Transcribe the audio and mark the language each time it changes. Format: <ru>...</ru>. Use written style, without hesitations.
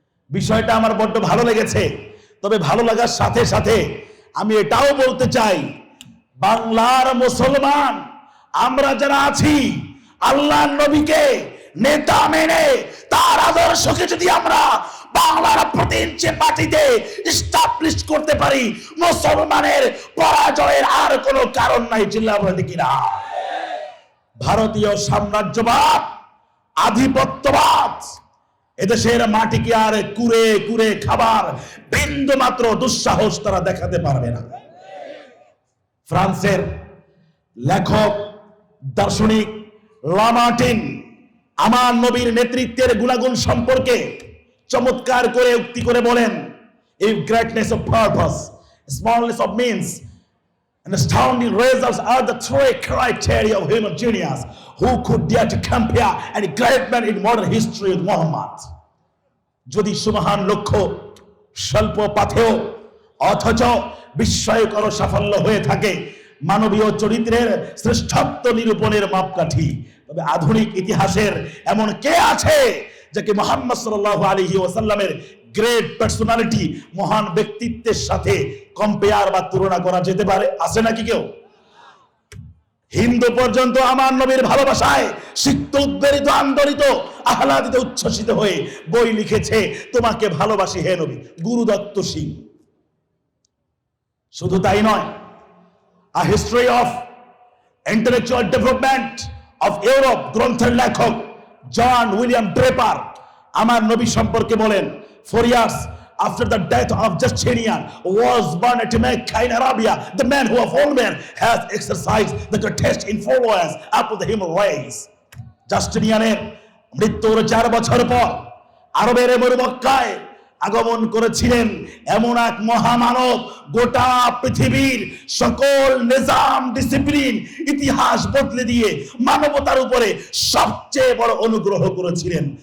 <bn>বিষয়টা আমার বড্ড ভালো লেগেছে। তবে ভালো লাগার সাথে সাথে আমি এটাও বলতে চাই, বাংলার মুসলমান আমরা যারা আছি, আল্লাহ নবীকে নেতা মেনে তার আদর্শকে যদি আমরা বাংলার প্রতি ইঞ্চি মাটিতে এস্টাবলিশ করতে পারি, মুসলমানের পরাজয়ের আর কোনো কারণ নাই। চিল্লা বলে কিনা? ভারতীয় সাম্রাজ্যবাদ, আধিপত্যবাদ এদেশের মাটিকে আর কুরে কুরে খাবার বিন্দু মাত্র দুঃসাহস তারা দেখাতে পারবে না। ফ্রান্সের লেখক দার্শনিক লামার্টিন আমার নবীর নেতৃত্বের গুণাগুণ সম্পর্কে চমৎকার করে উক্তি করে বলেন,</bn> <en>if greatness of purpose, smallness of means and astounding results are the three criteria of human genius, who could dare to compare any great man in modern history with Muhammad?</en> <bn>যদি সুমহান লক্ষ্য স্বল্প পাথেয় অথচ বিস্ময়কর সাফল্য হয়ে থাকে মানবীয় চরিত্রের শ্রেষ্ঠত্ব নিরূপণের মাপকাঠি, তবে আধুনিক ইতিহাসের এমন কে আছে যাকে মুহাম্মদ সাল্লাল্লাহু আলাইহি ওয়াসাল্লামের গ্রেট পার্সোনালিটি, মহান ব্যক্তিত্বের সাথে কম্পেয়ার বা তুলনা করা যেতে পারে? আছে নাকি কেউ? হিন্দু পর্যন্ত আমার নবীর ভালোবাসায় সিক্ত, উদ্বেলিত, আন্দোলিত, আহ্লাদিত, উচ্ছ্বসিত হয়ে বই লিখেছে, তোমাকে ভালোবাসি হে নবী, গুরুদত্ত সিং। শুধু তাই নয়,</bn> <en>A History of Intellectual Development of Europe</en> <bn>গ্রন্থের লেখক জন উইলিয়াম ড্রেপার আমার নবী সম্পর্কে বলেন,</bn> <en>4 years after the death of Justinian was born at Mecca in Arabia, the man who of all men has exercised the greatest influence upon the human race.</en> <bn>জাস্টিনিয়ানের মৃত্যুর 4 বছর পর আরবের মরুমক্কায় আগমন করেছিলেন এমন এক মহামানব, গোটা পৃথিবীর সকল নিজাম ডিসিপ্লিন ইতিহাস বদলে দিয়ে মানবতার উপরে সবচেয়ে বড় অনুগ্রহ করেছিলেন।</bn>